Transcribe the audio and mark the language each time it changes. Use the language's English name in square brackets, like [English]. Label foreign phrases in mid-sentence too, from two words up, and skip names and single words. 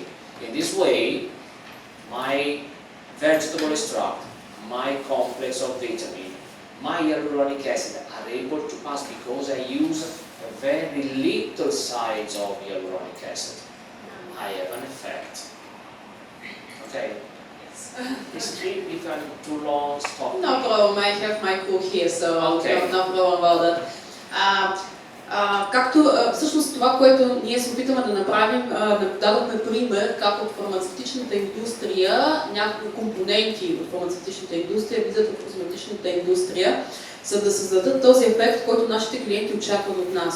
[English] In this way, my vegetable extract, my complex of vitamin, my hyaluronic acid are able to pass because I use a very little size of hyaluronic acid. I have an effect. Okay. If I'm too long, stop. No problem, I have my cool here, so Okay. no problem about that. [Bulgarian] Както всъщност това, което ние се опитаме да направим, дадохме пример как от фармацевтичната индустрия, някакви компоненти от фармацевтичната индустрия влизат в козметичната индустрия, за да създадат този ефект, който нашите клиенти очакват от нас.